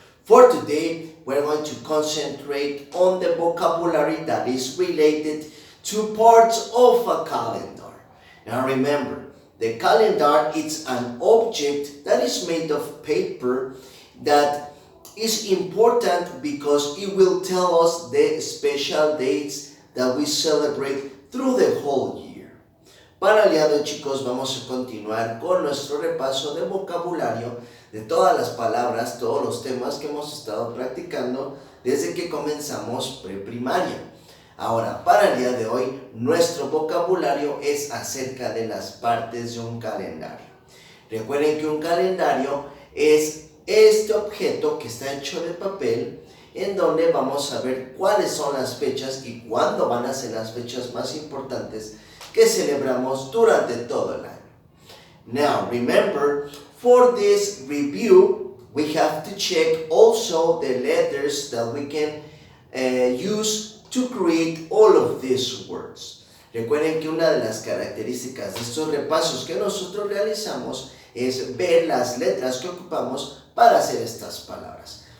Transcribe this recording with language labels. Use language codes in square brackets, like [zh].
[en] For today, we're going to concentrate on the vocabulary that is related to parts of a calendar. Now remember, the calendar is an object that is made of paper that is important because it will tell us the special dates that we celebrate through the whole year. [es] Para el día de hoy, chicos, vamos a continuar con nuestro repaso de vocabulario de todas las palabras, todos los temas que hemos estado practicando desde que comenzamos preprimaria. Ahora, para el día de hoy, nuestro vocabulario es acerca de las partes de un calendario. Recuerden que un calendario es este objeto que está hecho de papel en donde vamos a ver cuáles son las fechas y cuándo van a ser las fechas más importantes que celebramos durante todo el año. [en] Now, remember, for this review, we have to check also the letters that we can use to create all of these words. [es] Recuerden que una de las características de estos repasos que nosotros realizamos es ver las letras que ocupamos para hacer estas palabras.